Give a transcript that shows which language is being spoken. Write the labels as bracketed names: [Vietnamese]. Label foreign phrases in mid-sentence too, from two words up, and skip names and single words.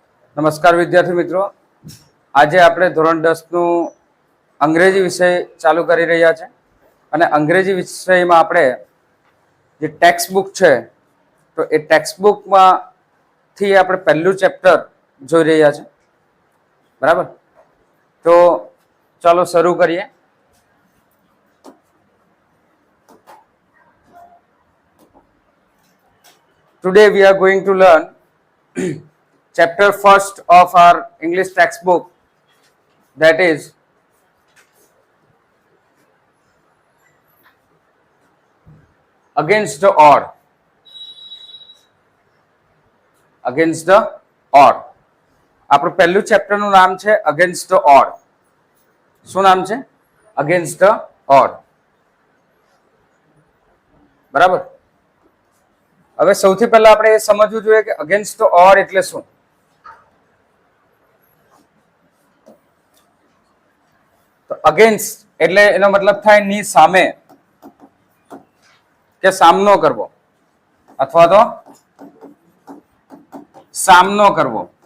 [Gujarati] નમસ્કાર વિદ્યાર્થી મિત્રો, આજે આપણે ધોરણ 10 નું અંગ્રેજી વિષય ચાલુ કરી રહ્યા છે અને અંગ્રેજી વિષયમાં આપણે જે [English] text book [Gujarati] છે તો એ ટેક્સ્ટ બુકમાંથી આપણે પહેલું ચેપ્ટર જોઈ રહ્યા છે. બરાબર, તો ચાલો શરૂ કરીએ. [English] Today we are going to learn chapter first of our English textbook, that is against the odd. Against the odd. [Gujarati] આપણું પહેલું ચેપ્ટરનું નામ છે [English] against the odd. [Gujarati] શું નામ છે? [English] against the odd. [Gujarati] બરાબર. હવે સૌથી પહેલા આપણે એ સમજવું જોઈએ કે [English] against the odd [Gujarati] એટલે શું. તો અગેન્સ્ટ એટલે એનો મતલબ થાય ની સામે કે સામનો કરવો અથવા તો સામનો કરવો.